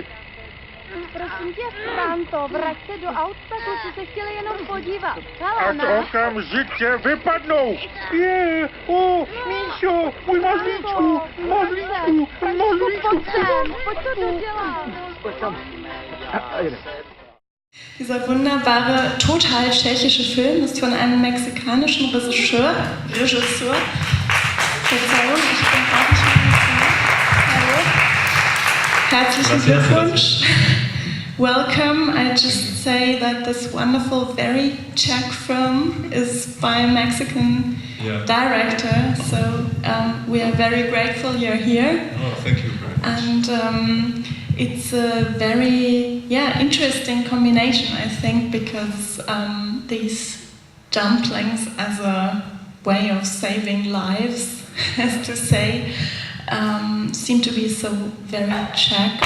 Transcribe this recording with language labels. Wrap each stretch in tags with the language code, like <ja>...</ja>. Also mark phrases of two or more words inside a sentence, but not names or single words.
<cs>Prosím tě, Franto, vrať se do auta, kluci se chtěli jenom podívat. Hele, Ať okamžitě vypadnou! Míšo, můj mazlíčku, mazlíčku. Pojď to dodělat.</cs> <de>Dieser wunderbare, total tschechische Film ist von einem mexikanischen Regisseur. Verzeihung, ich bin auch nicht Mexikaner. Hallo. Herzlichen Glückwunsch.</de> <en>Welcome. I just say that this wonderful, very Czech film is by a Mexican director. So we are very grateful you're here. Oh, thank you very much. And it's a very, interesting combination, I think, because these dumplings as a way of saving lives, as to say, seem to be so very Czech.</en>